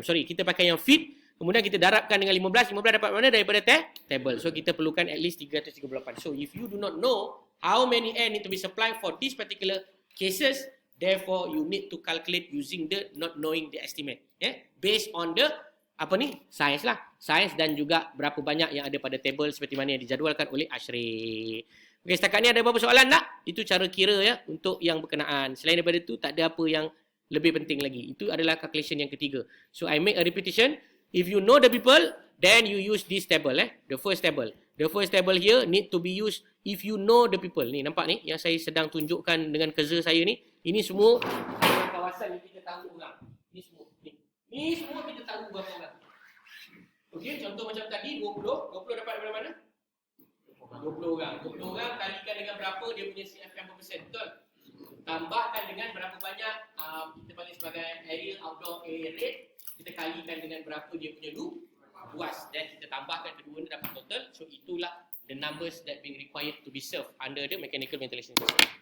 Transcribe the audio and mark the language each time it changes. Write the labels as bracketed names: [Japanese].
[Malay] Sorry, kita pakai yang feet. Kemudian kita darabkan dengan 15. 15 dapat mana? Daripada table. So, kita perlukan [English] at least [Malay] 338. [English] So, if you do not know how many air need to be supplied for this particular cases, therefore, you need to calculate using the not knowing the estimate. Based on the saiz lah. [Malay] Saiz dan juga berapa banyak yang ada pada table seperti mana yang dijadualkan oleh Ashrik. Okey, setakat ni ada beberapa soalan tak? Itu cara kira ya untuk yang berkenaan. Selain daripada itu, tak ada apa yang lebih penting lagi. Itu adalah calculation yang ketiga. [English] So, I make a repetition. If you know the people, then you use this table. The first table. The first table here need to be used if you know the people. [Malay] Ni, nampak ni? Yang saya sedang tunjukkan dengan cursor saya ni. Ini semua kawasan yang kita tahu orang. Ini semua. Ni semua kita tahu berapa orang. Okey, contoh macam tadi 20 dapat daripada mana? 20 orang. 20 orang kalikan dengan berapa dia punya CFM per persen, betul? Tambahkan dengan berapa banyak kita panggil sebagai area outdoor area rate, kita kalikan dengan berapa dia punya luas dan kita tambahkan kedua ni dapat total. So itulah [English] the numbers that being required to be served under the mechanical ventilation system.